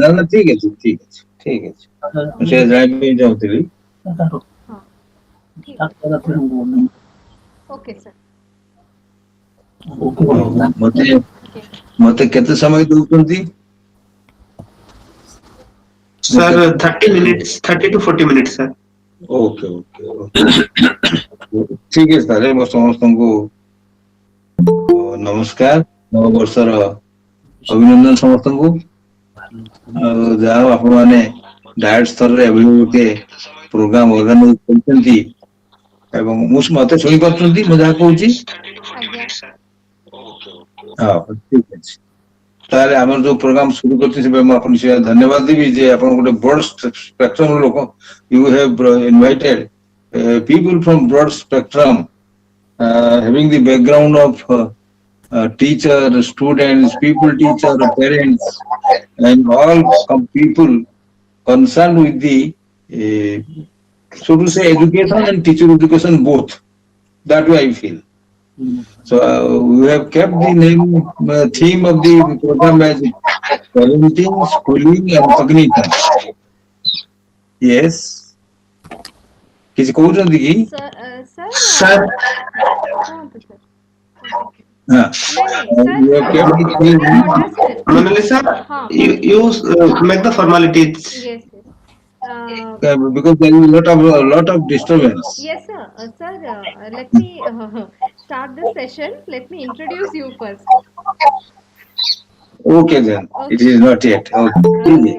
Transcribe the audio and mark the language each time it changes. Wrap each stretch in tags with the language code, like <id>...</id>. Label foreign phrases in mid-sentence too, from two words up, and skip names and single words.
<or>ନା ଠିକ ଅଛି ଠିକ ଅଛି ଠିକ ଅଛି, ମୁଁ ସେ ଜାଣିବା ପାଇଁ ଚାହୁଁଥିଲି। ହଁ ଠିକ୍ ଅଛି ସାର୍।</or> <en>okay sir.</en> <or>ହଉ ମତେ ଓକେ ମତେ କେତେ ସମୟ ଦଉଛନ୍ତି? ମୁଁ</or> <en>Sir, 30 minutes, 30 to 40 minutes, sir. okay okay okay</en> <or>ଠିକ ଅଛି ତାହେଲେ ମୋ ସମସ୍ତଙ୍କୁ ନମସ୍କାର, ନବବର୍ଷର ଅଭିନନ୍ଦନ ସମସ୍ତଙ୍କୁ। ଆଉ ଯାହା ହଉ ଆପଣ ମାନେ ଡାଏଟ ସ୍ତରରେ ଏଭଳି ଗୋଟେ</or> <en>program organise</en> <or>କରିଛନ୍ତି ଏବଂ ମତେ ଶୁଣିପାରୁଛନ୍ତି ମୁଁ ଯାହା କହୁଛି? ଆଜ୍ଞା ହଁ ଠିକ ଅଛି, ତାହେଲେ ଆମର ଯୋଉ ପ୍ରୋଗ୍ରାମ शुरू କରିଛି ସେ ମୁଁ ଆପଣଙ୍କୁ ସେ ଧନ୍ୟବାଦ ଦେବି ଯେ ଆପଣ ଗୋଟେ ବଡ ସ୍ପେକ୍ଟ୍ରମ ଲୋକ,</or> <en>you have invited people from broad spectrum, having the background of teacher, students, people, teacher, parents, and all people concerned with the, uh, so to say, education and teacher education both. That way I feel. So we have kept the name theme of the program as parenting, schooling, and cognition. Yes.</en> <or>କିଛି କହୁଛନ୍ତି କି? ସାର୍</or> <en>Sir,</en> <or>କୁହନ୍ତୁ ସାର୍ କୁହନ୍ତୁ। ହଁ. ନାଇଁ ନାଇଁ</or> <en>We have kept the</en> <or>ସାର୍</or> <en>theme, please address it. Manali sir,</en> <or>ହଁ ହଁ</or> <en>you make the formalities. yes yes because there is a lot of disturbance. yes sir. Sir, let me start this session. Let me introduce you first. Okay then, it Okay. is not yet. Okay.</en>